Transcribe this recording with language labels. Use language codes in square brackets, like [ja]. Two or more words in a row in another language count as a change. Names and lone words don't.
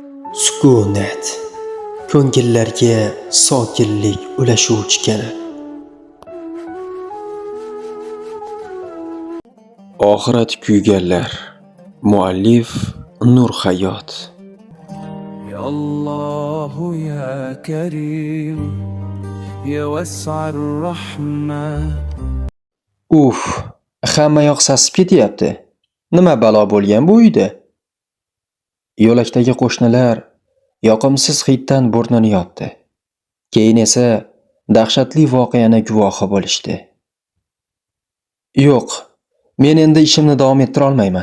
[uz] Sukunat ko'ngillarga sokinlik ulashuvchi kalit. Oxirat kuyganlar. Muallif Nur Hayot. [ar] يا الله يا كريم يا وسع الرحمة. [uz] Hamma yoq sasib ketyapti. Nima balo bo'lgan bu uyda? Yo'lakdagi qo'shnilar yoqimsiz hiddan burnini yopdi. Keyin esa dahshatli voqeani guvohi bo'lishdi. Yo'q, men endi ishimni davom ettira olmayman.